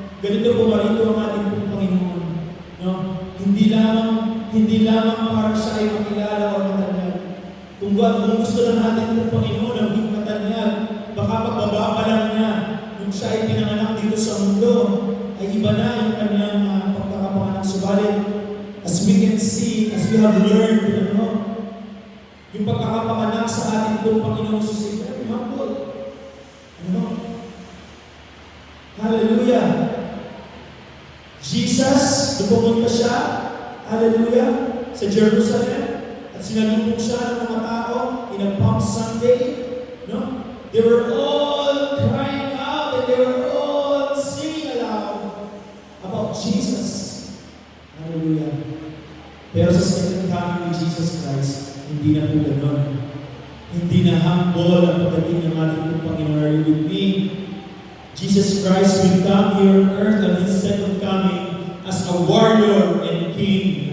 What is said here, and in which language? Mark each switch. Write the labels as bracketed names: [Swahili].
[Filipino] Ganito po marito ang ating Panginoon. No? Hindi lamang para siya ay makilala o matanyag. Kung gusto lang natin ng Panginoon ang hindi matanyag, baka pagbaba pa lang niya, kung siya ay pinanganak dito sa mundo, ay iba na yung kanyang pagkakapanganak. Subalit, [English] as we can see, as we have learned, [Filipino] yung pagkakapanganak sa ating pong Panginoon Jesus, very humble. Hallelujah. Jesus, pumunta siya, hallelujah, sa Jerusalem, at sinalubong siya ng mga tao [English] in a Palm Sunday. No? They were all crying out and they were all singing aloud about Jesus. [Filipino] Hallelujah. Pero sa second coming ni Jesus Christ, hindi na po ganon. Hindi na humble ang pagdating ng ating Panginoon. [English] Are you with me? Jesus Christ will come here on earth at His second coming as a warrior and king.